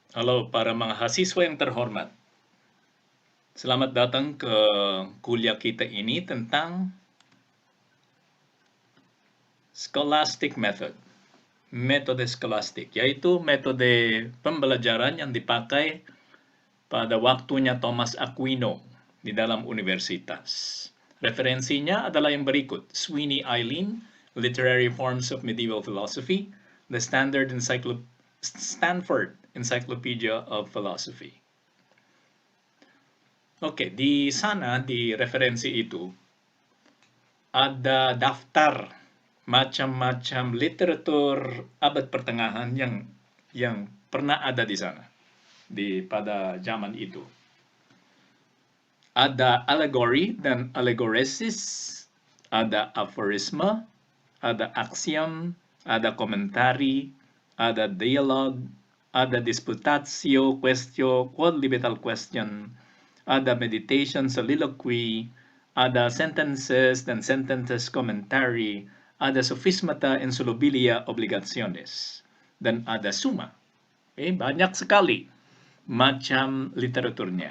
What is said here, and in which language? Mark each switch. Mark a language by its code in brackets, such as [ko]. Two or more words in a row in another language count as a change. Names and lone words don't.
[id] Halo para mahasiswa yang terhormat. Selamat datang ke kuliah kita ini tentang [en] scholastic method. [id] Metode skolastik, yaitu metode pembelajaran yang dipakai pada waktunya Thomas Aquino di dalam universitas. Referensinya adalah yang berikut: Sweeney Eileen, Literary Forms of Medieval Philosophy, The Stanford Encyclopedia of Philosophy. Oke, di sana di referensi itu ada daftar macam-macam literatur abad pertengahan yang pernah ada di sana pada zaman itu. Ada allegory dan allegoresis, ada aphorisma, ada axiom, ada komentari, ada dialogue, ada disputatio, quaestio, [en] quod libetal question, [id] ada [en] meditation, soliloquy, [id] ada sentences dan [en] sentences commentary, [id] ada [la] sophismata insolubilia obligationes, [id] dan ada summa. Banyak sekali macam literaturnya.